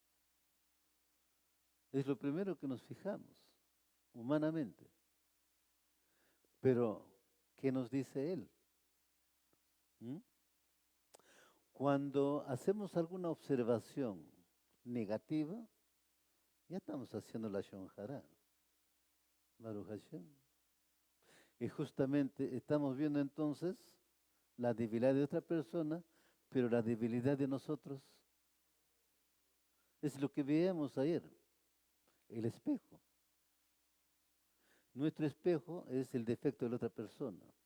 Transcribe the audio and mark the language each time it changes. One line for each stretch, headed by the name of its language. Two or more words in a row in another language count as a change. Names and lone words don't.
Spanish: Es lo primero que nos fijamos, humanamente. Pero, ¿qué nos dice él? ¿Mm? Cuando hacemos alguna observación negativa, ya estamos haciendo la shonjara.
Hebrew: ברוך השם.
Spanish: Y justamente estamos viendo entonces la debilidad de otra persona, pero la debilidad de nosotros es lo que veíamos ayer, el espejo. Nuestro espejo es el defecto de la otra persona.